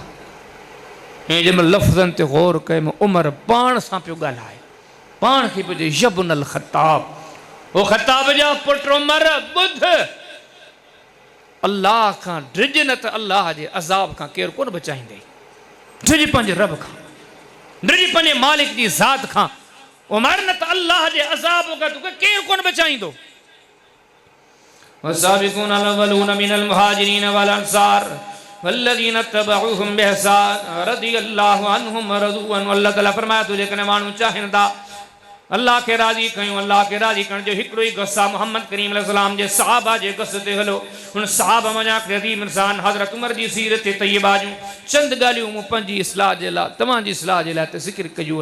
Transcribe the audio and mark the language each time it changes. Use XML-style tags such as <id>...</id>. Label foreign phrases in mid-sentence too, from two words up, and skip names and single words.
<sd>ऐं जंहिं महिल लफ़्ज़नि ते ग़ौर कयुमि, उमर पाण सां पियो ॻाल्हाए, पाण खे पियो चए</sd> <ar>يا ابن الخطاب,</ar> <sd>ओ ख़त्ताब जा पुट उमर ॿुध, अलाह खां डिॼ न त अलाह जे अज़ाब खां केरु कोन बचाईंदे। डिॼ पंहिंजे रब खां, डिॼ पंहिंजे मालिक जी ज़ात खां, उमर न त अल्लाह जे अज़ाब खां तोखे केरु कोन बचाईंदो।</sd> <ar>والسابقون الأولون من المهاجرين والأنصار والذين اتبعوهم بإحسان رضي الله عنهم ورضوا عنه.</ar> <sd>अल्लाह ताला फरमाया तो जेकॾहिं माण्हू चाहिनि था अल्लाह खे राज़ी कयूं, अल्लाह खे राज़ी करण जो हिकिड़ो ई गस आहे मोहम्मद करीम अलैहिस्सलाम जे सहाबा जे गस ते हलो। हुन सहाबा मञा अज़ीम इंसान हज़रत उमर जी सीरत तय्यबा जूं चंद ॻाल्हियूं मूं पंहिंजी इस्लाह जे लाइ, तव्हांजी इस्लाह जे लाइ त ज़िक्र कयूं।</sd>